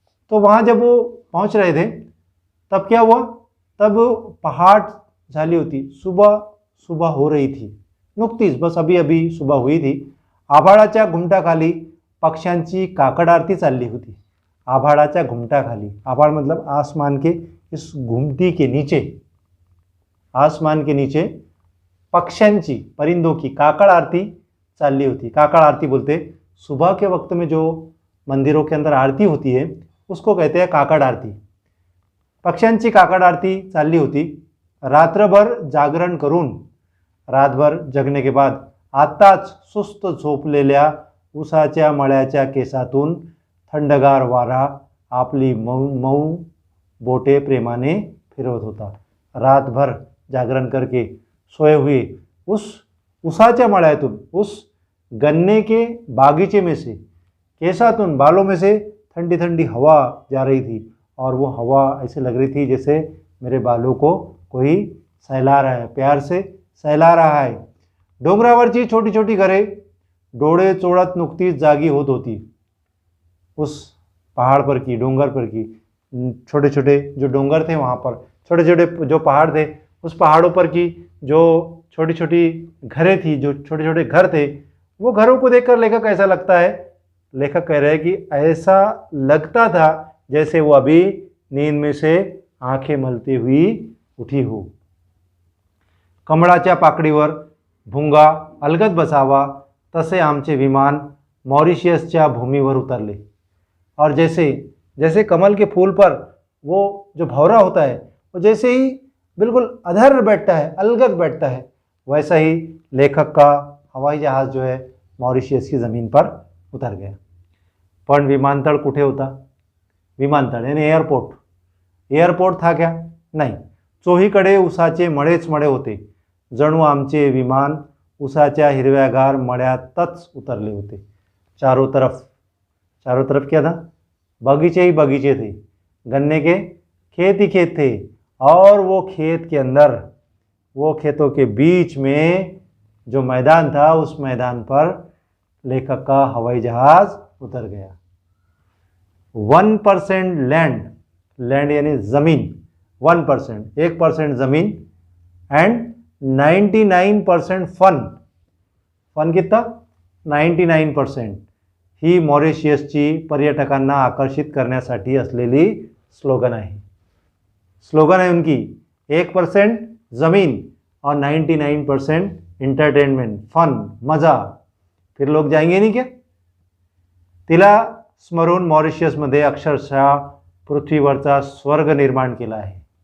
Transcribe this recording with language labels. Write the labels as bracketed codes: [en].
[hi] तो वहाँ जब वो पहुँच रहे थे तब क्या हुआ, [mr] तब पहाट झाली होती, [hi] सुबह हो रही थी। [mr] नुकतीच, [hi] बस अभी अभी सुबह हुई थी। [mr] आभाळाच्या घुमटाखाली पक्ष्यांची काकड आरती चालली होती। आभाळाच्या घुमटाखाली, [hi] आभाळ मतलब आसमान के इस घुमटी के नीचे, आसमान के नीचे पक्ष्यांची, परिंदों की काकड़ आरती [mr] चालली होती। [hi] काकड़ आरती बोलते सुबह के वक्त में जो मंदिरों के अंदर आरती होती है उसको कहते हैं काकड़ आरती। [mr] पक्ष्यांची काकड़ आरती चालली होती। रात्रभर जागरण करून, [hi] रातभर जगने के बाद [mr] आताच सुस्त झोपलेल्या उसाच्या मळ्याच्या केसातून थंडगार वारा आपली मऊ बोटे प्रेमाने फिरवत होता। [hi] रातभर जागरण करके सोए हुए उस [mr] उसाच्या मळ्यातून, [hi] उस गन्ने के बागीचे में से, [mr] केसातून, [hi] बालों में से ठंडी ठंडी हवा जा रही थी। और वो हवा ऐसे लग रही थी जैसे मेरे बालों को कोई सहला रहा है, प्यार से सहला रहा है। [mr] डोंगरावरची छोटी छोटी घरे डोळे चोळत नुकतीच जागी होत होती। [hi] उस पहाड़ पर की, डोंगर पर की, छोटे छोटे जो डोंगर थे वहाँ पर, छोटे छोटे जो पहाड़ थे उस पहाड़ों पर की जो छोटी छोटी घरें थी, जो छोटे छोटे घर थे, वो घरों को देखकर लेखक ऐसा लगता है, लेखक कह रहे हैं कि ऐसा लगता था जैसे वो अभी नींद में से आंखें मलती हुई उठी हो। [mr] कमळाच्या पाकळीवर भुंगा अलगद बसावा तसे आमचे विमान मॉरिशियसच्या भूमीवर उतरले। [hi] और जैसे कमल के फूल पर वो जो भौरा होता है वो जैसे ही बिल्कुल अधर बैठता है, अलगद बैठता है, वैसा ही लेखक का हवाई जहाज़ जो है मॉरिशियस की ज़मीन पर उतर गया। [mr] पण विमानतळ कुठे होता? [hi] विमानतळ यानी एअरपोर्ट था क्या? नहीं। [mr] चोहीकडे उसाचे मळेच मळे होते। जणू आमचे विमान उसाच्या हिरव्यागार मळ्यातच उतरले होते। [hi] चारों तरफ क्या था? बगीचे ही बगीचे थे, गन्ने के खेत ही खेत थे। और वो खेत के अंदर, वो खेतों के बीच में जो मैदान था, उस मैदान पर लेखक का हवाई जहाज उतर गया। 1% लैंड यानी ज़मीन, 1%, 1% ज़मीन एंड 99% फन कितना? 99%। [mr] ही मॉरिशियसची पर्यटकांना आकर्षित करण्यासाठी असलेली स्लोगन आहे। [hi] स्लोगन है उनकी 1% ज़मीन और 99% एंटरटेनमेंट, फन, मज़ा। फिर लोग जाएंगे नहीं क्या? [mr] तिला स्मरून मॉरिशियसमध्ये अक्षरशः पृथ्वीवरचा स्वर्ग निर्माण केला है।